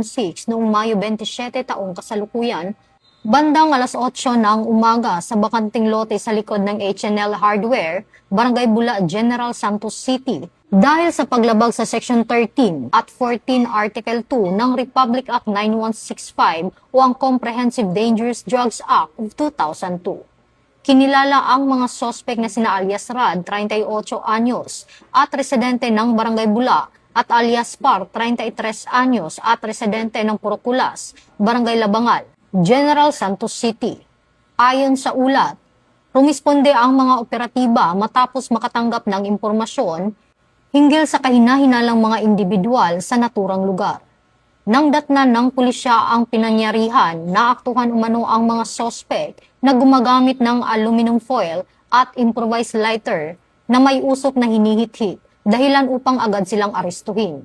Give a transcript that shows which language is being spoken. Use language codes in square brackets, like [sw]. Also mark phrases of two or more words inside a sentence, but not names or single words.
[tl] 6 noong Mayo 27 taong kasalukuyan, bandang 8:00 ng umaga sa bakanting lote sa likod ng H&L Hardware, Barangay Bula, General Santos City, dahil sa paglabag sa Section 13 at 14 Article 2 ng Republic Act 9165 o ang Comprehensive Dangerous Drugs Act of 2002. Kinilala ang mga sospek na sina alias Rad, 38 anyos, at residente ng Barangay Bula, at alias Par, 33 anyos, at residente ng Purokulas, Barangay Labangal, General Santos City. Ayon sa ulat, rumisponde ang mga operatiba matapos makatanggap ng impormasyon hinggil sa kahinahinalang mga individual sa naturang lugar. Nang datnan ng pulisya ang pinangyarihan, naaktuhan umano ang mga sospek na gumagamit ng [en] aluminum foil [tl] at [en] improvised lighter [tl] na may usok na hinihit-hit, dahilan upang agad silang arestuhin.